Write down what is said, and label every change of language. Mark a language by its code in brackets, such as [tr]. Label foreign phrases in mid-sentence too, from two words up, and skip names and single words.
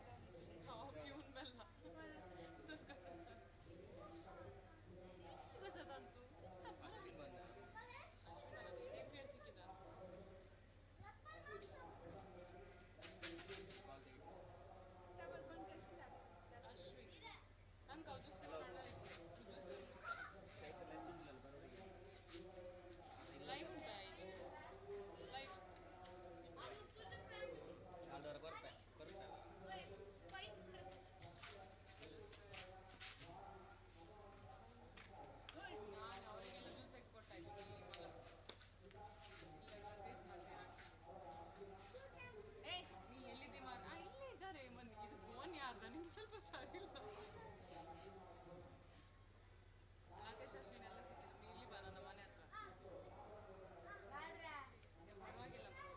[mr] पिऊन मेला कसं तू [kn] ಅಶ್ವಿನ್ ಬಂದ ಸಿಕ್ಕಿದ [mr] त्यावर पण कशी लागते [kn] ಅಶ್ವಿನ್ ನಂಗೆ ಅವ್ರು ಲೈವ್ ಉಂಟಾ ಈಗ ಲೈವ್ 4 ಬರುತ್ತೆ ನಾನು ಅವರಿಗೆಲ್ಲ ಜ್ಯೂಸ್ ತೆಗೆದು ಕೊಡ್ತಾ ಇದ್ದೀನಿ ನೀ ಎಲ್ಲಿದ್ದೆ ಇಲ್ಲೇ ಇದ್ದಾರೆ ಮಂದಿ ಇದು ಫೋನ್ ಯಾರ್ದ ನಿಮ್ಗೆ ಸ್ವಲ್ಪ ಸರಿ ಇಲ್ಲ ರಾಕೇಶ್ ಅಶ್ವಿನ್ ಎಲ್ಲ ಸಿಕ್ಕಿದ್ರು ನೀ ಇಲ್ಲಿ ಬಾ ನನ್ನ ಮನೆ ಹತ್ರ ಪರವಾಗಿಲ್ಲ